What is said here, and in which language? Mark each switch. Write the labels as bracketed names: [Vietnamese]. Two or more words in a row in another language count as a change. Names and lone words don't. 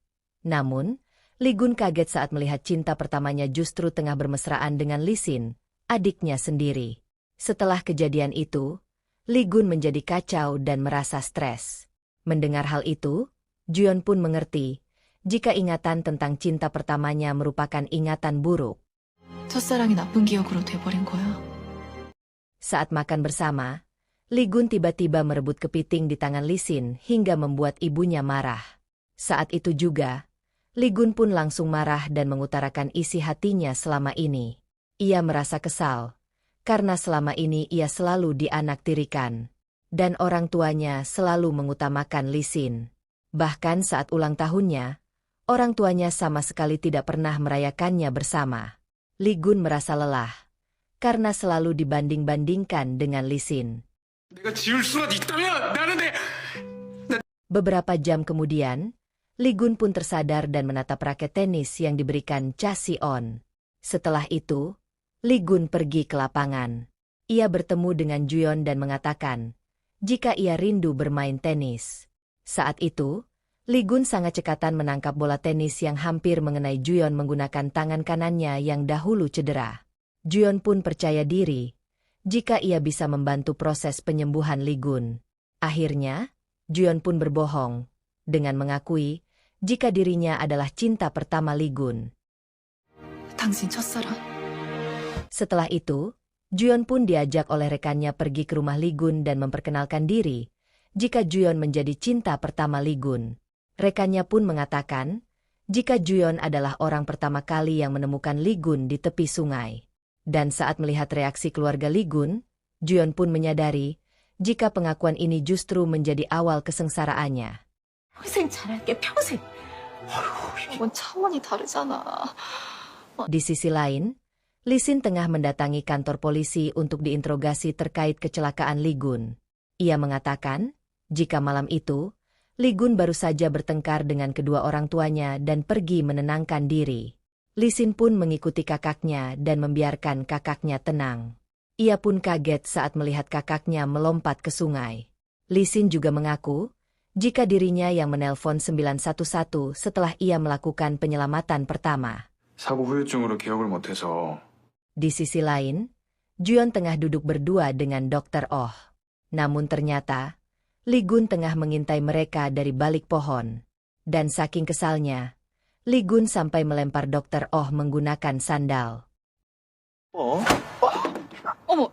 [Indonesian] Namun, Lee Gun kaget saat melihat cinta pertamanya justru tengah bermesraan dengan Lee Sin, adiknya sendiri. Setelah kejadian itu, Lee Gun menjadi kacau dan merasa stres. Mendengar hal itu, Juyeon pun mengerti, jika ingatan tentang cinta pertamanya merupakan ingatan buruk. [Korean] 첫사랑이 나쁜 기억으로 돼버린 거야. [Indonesian] Saat makan bersama, Lee Gun tiba-tiba merebut kepiting di tangan Lee Sin hingga membuat ibunya marah. Saat itu juga, Lee Gun pun langsung marah dan mengutarakan isi hatinya selama ini. Ia merasa kesal, karena selama ini ia selalu dianaktirikan, dan orang tuanya selalu mengutamakan Lee Sin. Bahkan saat ulang tahunnya, orang tuanya sama sekali tidak pernah merayakannya bersama. Lee Gun merasa lelah, karena selalu dibanding-bandingkan dengan Lee Sin. [Korean] 내가 지울 수만 있다면 나는 [Indonesian] Beberapa jam kemudian, Lee Gun pun tersadar dan menatap raket tenis yang diberikan Cha Si-on. Setelah itu, Lee Gun pergi ke lapangan. Ia bertemu dengan Juyeon dan mengatakan, jika ia rindu bermain tenis. Saat itu, Lee Gun sangat cekatan menangkap bola tenis yang hampir mengenai Juyeon menggunakan tangan kanannya yang dahulu cedera. Juyeon pun percaya diri, jika ia bisa membantu proses penyembuhan Lee Gun. Akhirnya, Juyeon pun berbohong dengan mengakui jika dirinya adalah cinta pertama Lee Gun. [Korean] 당신 첫사랑. [Indonesian] Setelah itu, Juyeon pun diajak oleh rekannya pergi ke rumah Lee Gun dan memperkenalkan diri jika Juyeon menjadi cinta pertama Lee Gun. Rekannya pun mengatakan jika Juyeon adalah orang pertama kali yang menemukan Lee Gun di tepi sungai. Dan saat melihat reaksi keluarga Lee Gun, Juyeon pun menyadari jika pengakuan ini justru menjadi awal kesengsaraannya. [Korean] 평생 잘할게, 평생. 이건 차원이 다르잖아. [Indonesian] Di sisi lain, Lee Sin tengah mendatangi kantor polisi untuk diinterogasi terkait kecelakaan Lee Gun. Ia mengatakan jika malam itu, Lee Gun baru saja bertengkar dengan kedua orang tuanya dan pergi menenangkan diri. Lee Sin pun mengikuti kakaknya dan membiarkan kakaknya tenang. Ia pun kaget saat melihat kakaknya melompat ke sungai. Lee Sin juga mengaku jika dirinya yang menelpon 911 setelah ia melakukan penyelamatan pertama. [Korean] 사고 후유증으로 기억을 못해서. [Indonesian] Di sisi lain, Juyeon tengah duduk berdua dengan Dr. Oh. Namun ternyata, Lee Gun tengah mengintai mereka dari balik pohon. Dan saking kesalnya, Lee Gun sampai melempar Dr. Oh menggunakan sandal. [Korean] 어머,